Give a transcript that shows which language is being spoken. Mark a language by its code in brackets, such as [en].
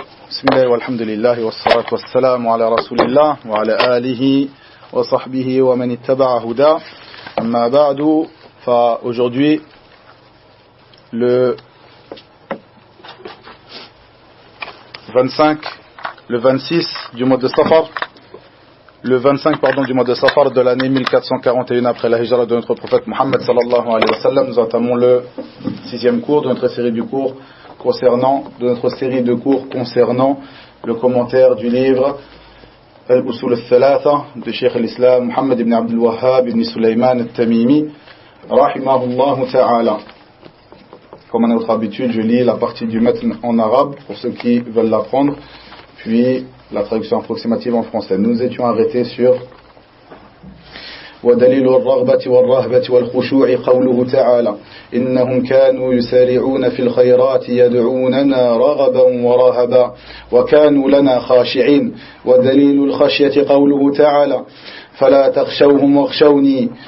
[ar] بسم الله والحمد لله والصلاة والسلام على رسول الله وعلى آله وصحبه ومن اتبع هداه أما بعد. [fr] Aujourd'hui le 25 le 26 du mois de Safar le 25 du mois de Safar de l'année 1441 après la hijra de notre prophète Mohammed [ar] sallallahu alayhi wa sallam, [fr] nous entamons le 6e cours de notre série de cours concernant le commentaire du livre Al-Usul al-Thalatha de Cheikh al-Islam Muhammad ibn Abdul Wahhab ibn Sulaiman al-Tamimi rahimahullah ta'ala. Comme à notre habitude, je lis la partie du matn en arabe pour ceux qui veulent l'apprendre, puis la traduction approximative en français. Nous étions arrêtés sur [ar] ودليل الرغبة والرهبة والخشوع قوله تعالى إنهم كانوا يسارعون في الخيرات يدعوننا رغبا ورهبا وكانوا لنا خاشعين. ودليل الخشية قوله تعالى فلا تخشوهم واخشوني.